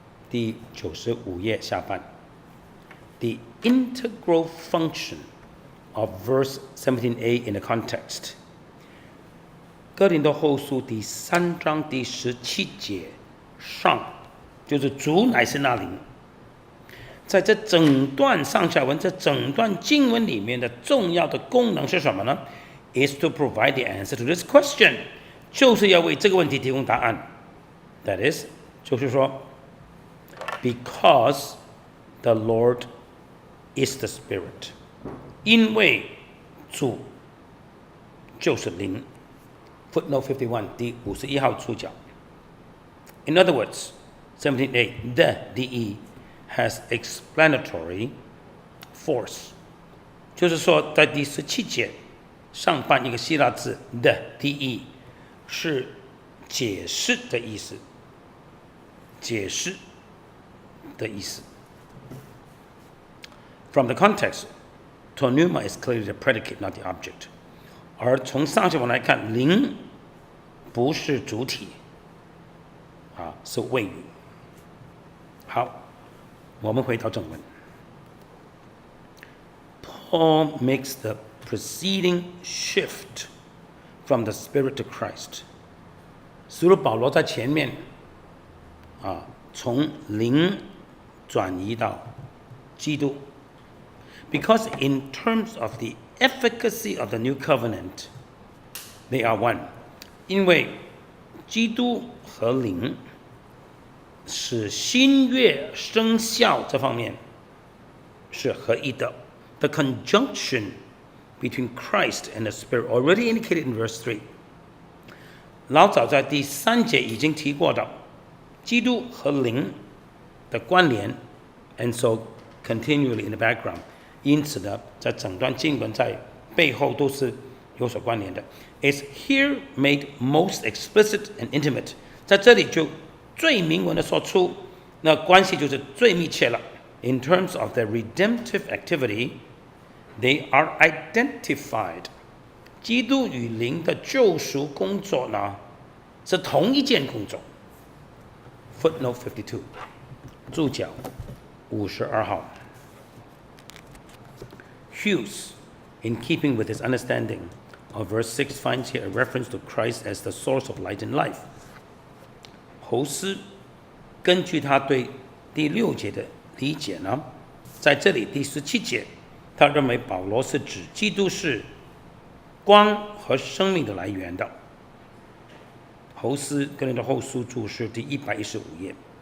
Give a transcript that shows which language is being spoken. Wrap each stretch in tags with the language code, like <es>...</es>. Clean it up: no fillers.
<zh>第95页下半</zh> <en>The integral function of verse 17a in the context。</en> <zh>哥林多后书第3章第17节上，就是主乃是那灵。在这整段上下文，这整段经文里面的重要的功能是什么呢？</zh> <en>Is to provide the answer to this question，</en> <zh>就是要为这个问题提供答案。</zh> <en>That is，</en> <zh>就是说</zh> <en>Because the Lord is the Spirit，</en> <zh>因为主就是灵。</zh> <en>Footnote 51</en> <zh>第51号注脚。</zh> <en>In other words, 17a, the de has explanatory force，</en> <zh>就是说在第17节上半一个希腊字 the de 是解释的意思，解释的意思。</zh> <en>From the context, to pneuma is clearly the predicate, not the object。</en> <zh>而从上下文来看，灵不是主体是谓语。好，我们回到正文。</zh> <en>Paul makes the preceding shift from the Spirit to Christ。</en> <zh>使徒保罗在前面从灵转移到基督。</zh> <en>Because in terms of the efficacy of the new covenant, they are one。</en> <zh>因为基督和灵使新约生效这方面是合一的。</zh> <en>The conjunction between Christ and the Spirit already indicated in verse 3。</en> <zh>老早在第3节已经提过的基督和灵的关联</zh> <en>and so continually in the background。</en> <zh>因此呢，在整段经文在背后都是有所关联的。</zh> <en>It's here made most explicit and intimate。</en> <zh>在这里就最明文的说出，那关系就是最密切了。</zh> <en>In terms of their redemptive activity, they are identified。</en> <zh>基督与灵的救赎工作呢，是同一件工作。</zh> <en>Footnote 52</en> <zh>注脚52号。</zh> <en>Hughes, in keeping with his understanding of verse 6, finds here a reference to Christ as the source of light and life.</en> <zh>侯斯根据他对第6节的理解呢，在这里第17节，他认为保罗是指基督是光和生命的来源的。侯斯哥林多后书注释第115页。</zh>